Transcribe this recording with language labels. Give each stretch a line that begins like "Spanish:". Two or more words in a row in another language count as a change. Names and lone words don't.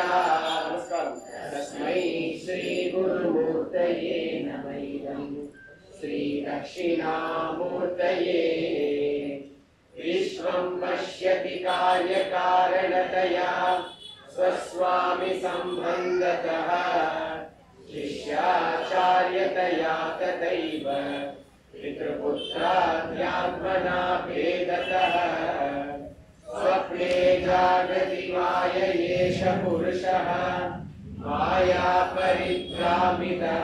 Sanskrit: नमस्कारम्। तस्मै श्री गुरुमूर्तये नमः. श्री दक्षिणामूर्तये विश्वं पश्यति कार्यकारणतया स्वस्वामि सम्बन्धतः शिष्याचार्यतया तथैव पितृपुत्राध्यात्मना भेदतः स्वप्ने जागति माययेष पुरुषः माया परिभ्रामितः.